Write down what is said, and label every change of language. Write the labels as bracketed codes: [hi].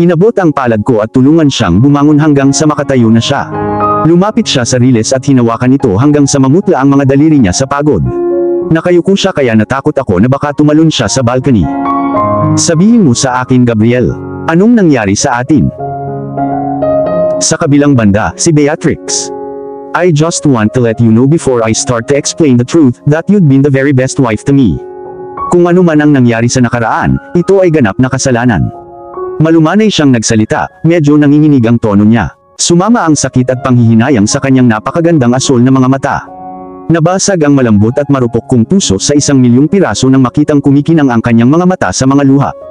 [tl] Inabot ang palad ko at tulungan siyang bumangon hanggang sa makatayo na siya. Lumapit siya sa riles at hinawakan ito hanggang sa mamutla ang mga daliri niya sa pagod. Nakayuko siya kaya natakot ako na baka tumalon siya sa balcony. Sabihin mo sa akin, Gabriel. Anong nangyari sa atin? Sa kabilang banda, si Beatrix. [en] I just want to let you know before I start to explain the truth, that you'd been the very best wife to me. [tl] Kung ano man ang nangyari sa nakaraan, ito ay ganap na kasalanan. Malumanay siyang nagsalita, medyo nanginginig ang tono niya. Sumama ang sakit at panghihinayang sa kanyang napakagandang asol na mga mata. Nabasag ang malambot at marupok kong puso sa 1,000,000 piraso nang makitang kumikinang ang kanyang mga mata sa mga luha.